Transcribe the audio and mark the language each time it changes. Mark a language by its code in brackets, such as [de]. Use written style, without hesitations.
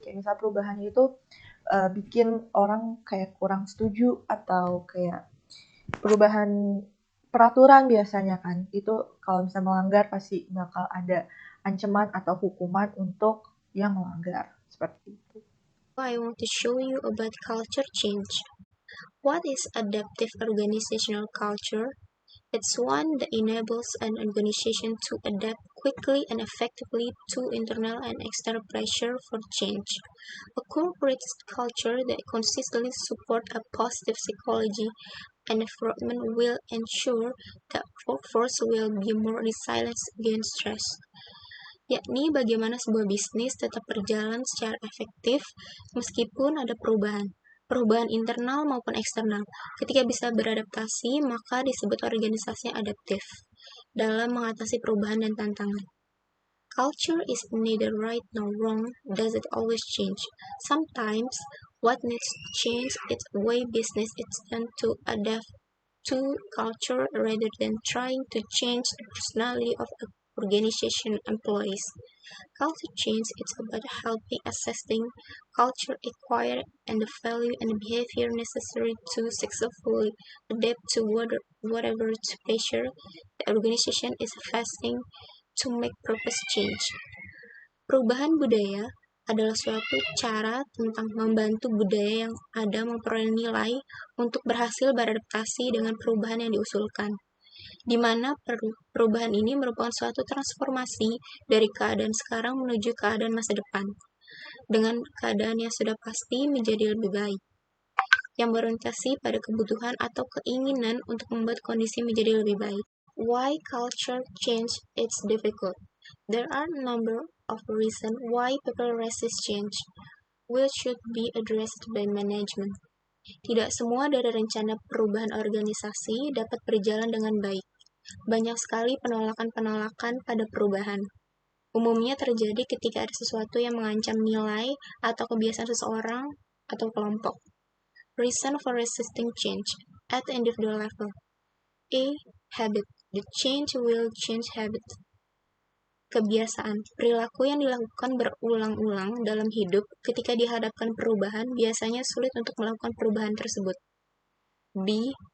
[id] Kayak misal perubahannya itu bikin orang kayak kurang setuju, atau kayak perubahan peraturan biasanya kan, itu kalau misalnya melanggar pasti bakal ada ancaman atau hukuman untuk yang melanggar, seperti itu. [en] I want to show you about culture change. What is adaptive organizational culture? It's one that enables an organization to adapt quickly and effectively to internal and external pressure for change. A corporate culture that consistently supports a positive psychology and environment will ensure that workforce will be more resilient against stress. [id] Yakni bagaimana sebuah bisnis tetap berjalan secara efektif meskipun ada perubahan internal maupun eksternal. Ketika bisa beradaptasi, maka disebut organisasi yang adaptif dalam mengatasi perubahan dan tantangan. [en] Culture is neither right nor wrong, does it always change. Sometimes, what needs to change is the way business is done to adapt to culture rather than trying to change the personality of a organization employees. Culture change is about helping assessing culture acquired and the value and behavior necessary to successfully adapt to whatever pressure the organization is facing to make purpose change. [id] Perubahan budaya adalah suatu cara tentang membantu budaya yang ada memperoleh nilai untuk berhasil beradaptasi dengan perubahan yang diusulkan. di mana perubahan ini merupakan suatu transformasi dari keadaan sekarang menuju keadaan masa depan, dengan keadaan yang sudah pasti menjadi lebih baik, yang berorientasi pada kebutuhan atau keinginan untuk membuat kondisi menjadi lebih baik. [en] Why culture change is difficult? There are a number of reasons why people resist change, which should be addressed by management. [id] Tidak semua dari rencana perubahan organisasi dapat berjalan dengan baik. Banyak sekali penolakan-penolakan pada perubahan. Umumnya terjadi ketika ada sesuatu yang mengancam nilai atau kebiasaan seseorang atau kelompok. [en] Reason for resisting change at the individual level. [id] A. [en] Habit. The change will change habit. [id] Kebiasaan, perilaku yang dilakukan berulang-ulang dalam hidup ketika dihadapkan perubahan biasanya sulit untuk melakukan perubahan tersebut. B.